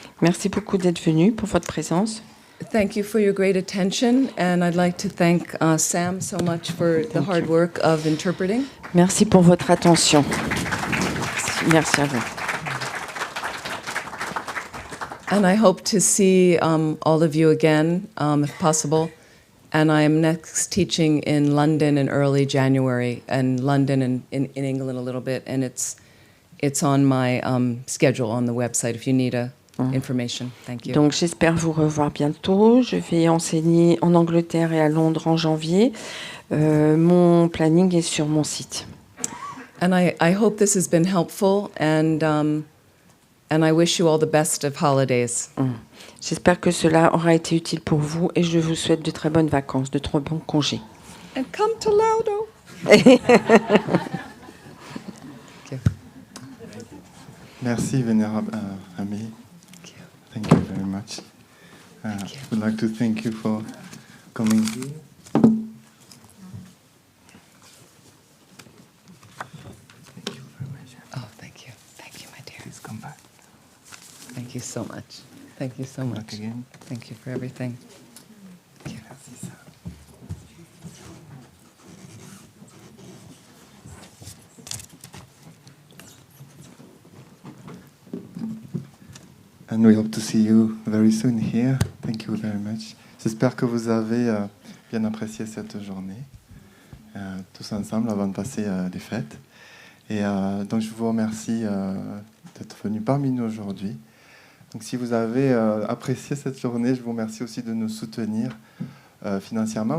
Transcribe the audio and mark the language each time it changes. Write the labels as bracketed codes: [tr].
[fr] Merci beaucoup d'être venu pour votre présence. [en] Thank you for your great attention, and I'd like to thank Sam so much for the hard work of interpreting. [fr] Merci pour votre attention. Merci à vous. [en] And I hope to see all of you again, if possible. And I am next teaching in London in early January, and London and in England a little bit, and it's on my schedule on the website if you need information. Thank you. [fr] Donc j'espère vous revoir bientôt. Je vais enseigner en Angleterre et à Londres en janvier. Mon planning est sur mon site. [en] And I hope this has been helpful, and I wish you all the best of holidays. [fr] J'espère que cela aura été utile pour vous et je vous souhaite de très bonnes vacances, de très bons congés. [en] And come to Laudo. [fr] Merci, Vénérable Ami. [en] Thank you very much. I would like to thank you for coming here. Thank you very much. Oh, thank you. Thank you, my dear. Please come back. Thank you so much. Thank you so Come much. back again. Thank you for everything. [fr] Merci, ça. [en] And we hope to see you very soon here. Thank you very much. [fr] J'espère que vous avez bien apprécié cette journée, tous ensemble, avant de passer les fêtes. Et donc, je vous remercie d'être venu parmi nous aujourd'hui. Donc, si vous avez apprécié cette journée, je vous remercie aussi de nous soutenir financièrement.